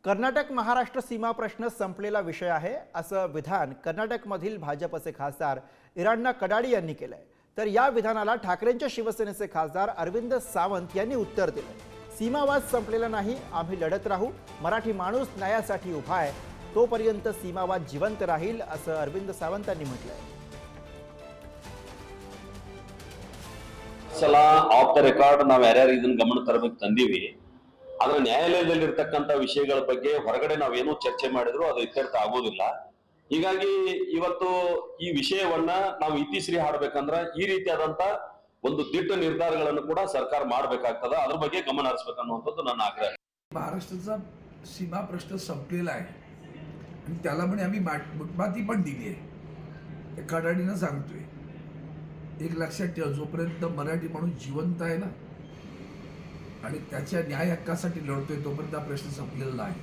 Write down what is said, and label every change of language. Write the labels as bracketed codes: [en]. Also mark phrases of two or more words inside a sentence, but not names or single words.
[mr] कर्नाटक महाराष्ट्र सीमा प्रश्न संपलेला विषय आहे असं विधान कर्नाटकमधील भाजपचे खासदार इराण्णा कडाडी यांनी केलंय। तर या विधानाला ठाकरेंच्या शिवसेनेचे खासदार अरविंद सावंत यांनी उत्तर दिलंय। सीमावाद संपलेला नाही, आम्ही लढत राहू, मराठी माणूस न्यायासाठी उभा आहे, तोपर्यंत सीमावाद जिवंत राहील असं अरविंद सावंतांनी म्हटलंय। [kn] ಸಲ [en] off the record [kn] ನಾವು ಯಾರ್ಯಾರು ಇದನ್ನ ಗಮನ ತರಬೇಕು ತಂದೀವಿ। ಆದ್ರೆ ನ್ಯಾಯಾಲಯದಲ್ಲಿರ್ತಕ್ಕಂಥ ವಿಷಯಗಳ ಬಗ್ಗೆ ಹೊರಗಡೆ ನಾವೇನೋ ಚರ್ಚೆ ಮಾಡಿದ್ರು ಅದು ಇತ್ಯರ್ಥ ಆಗೋದಿಲ್ಲ। ಹೀಗಾಗಿ ಇವತ್ತು ಈ ವಿಷಯವನ್ನ ನಾವು ಇತಿಶ್ರೀ ಹಾಡಬೇಕಂದ್ರೆ ಈ ರೀತಿಯಾದಂತ ಒಂದು ದಿಟ್ಟ ನಿರ್ಧಾರಗಳನ್ನು ಕೂಡ ಸರ್ಕಾರ ಮಾಡಬೇಕಾಗ್ತದ, ಅದ್ರ ಬಗ್ಗೆ ಗಮನ ಹರಿಸಬೇಕನ್ನುವಂಥದ್ದು ನನ್ನ ಆಗ್ರಹ। [mr] महाराष्ट्राचा सीमा प्रश्न संपलेला आहे आणि त्याला म्हणे आम्ही मुठमाती पण दिली आहे, कडाडीनं सांगतोय। एक लक्षात ठेवा, जोपर्यंत मराठी माणूस जिवंत आहे ना आणि त्याच्या न्याय हक्कासाठी लढतोय तोपर्यंत हा प्रश्न संपलेला नाही।